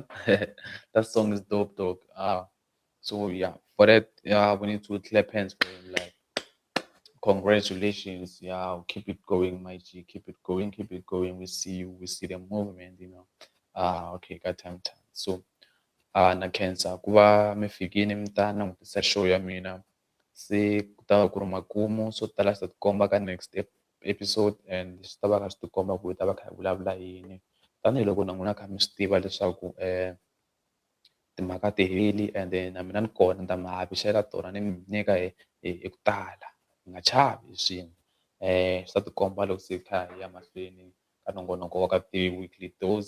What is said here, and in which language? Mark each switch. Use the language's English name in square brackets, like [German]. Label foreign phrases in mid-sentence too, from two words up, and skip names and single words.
[English] That song is dope, dog. So yeah, for that, we need to clap hands for him. Like, congratulations. Yeah, keep it going, my G. Keep it going, keep it going. We see you, we see the movement. Okay, got time. So, [Tsonga] nakhensa ku va mi fikile mi ta langutisa show ya mina. Se ku ta va ku ri makumu swo tala swi ta tikomba ka [English] next episode and [Tsonga] swi ta va kha swi tikomba ku hi ta va kha hi vulavula yini. Tanihiloko na n'wina kha mi swi tiva leswaku timhaka ti heli and then na mina ni kona ni ta mi havixela tona ni mi nyika hi ku tala. Hi nga chavi hi swin'we. Swi ta tikomba loko se hi kha hi ya mahlweni ka nongonoko wa ka [English] ti-weekly dose.